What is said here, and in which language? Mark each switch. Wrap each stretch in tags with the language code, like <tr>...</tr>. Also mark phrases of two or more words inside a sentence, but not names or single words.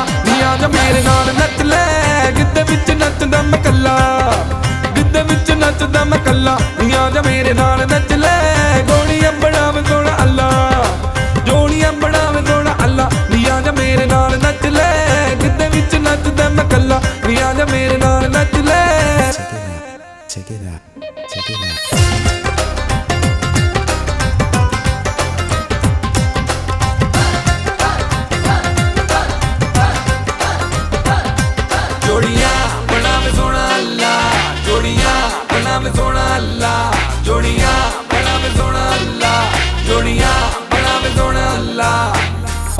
<pa>ਨੀ ਆਜਾ ਮੇਰੇ ਨਾਲ ਨੱਚ ਲੈ, ਗਿੱਧੇ ਵਿੱਚ ਨੱਚਦਾ ਮੈਂ ਕੱਲਾ, ਗਿੱਧੇ ਵਿੱਚ ਨੱਚਦਾ ਮੈਂ ਕੱਲਾ। ਨੀ ਆਜਾ ਮੇਰੇ ਨਾਲ ਨੱਚ ਲੈ, ਜੋੜੀਆਂ ਬਣਾਵੇ ਸੋਹਣਾ ਅੱਲ੍ਹਾ, ਜੋੜੀਆਂ ਬਣਾਵੇ ਸੋਹਣਾ ਅੱਲ੍ਹਾ। ਨੀ ਆਜਾ ਮੇਰੇ ਨਾਲ ਨੱਚ ਲੈ, ਗਿੱਧੇ ਵਿੱਚ ਨੱਚਦਾ ਮੈਂ ਕੱਲਾ। ਨੀ ਆਜਾ ਮੇਰੇ ਨਾਲ ਨੱਚ ਲੈ।</pa> <en>Check it out, check it out.</en> <pa>ਜੋੜੀਆਂ ਬਣਾਵੇ ਸੋਹਣਾ ਅੱਲ੍ਹਾ, ਜੋੜੀਆਂ ਬਣਾਵੇ ਸੋਹਣਾ ਅੱਲ੍ਹਾ, ਜੋੜੀਆਂ ਬਣਾਵੇ ਸੋਹਣਾ ਅੱਲ੍ਹਾ, ਜੋੜੀਆਂ ਬਣਾਵੇ ਸੋਹਣਾ ਅੱਲ੍ਹਾ।</pa>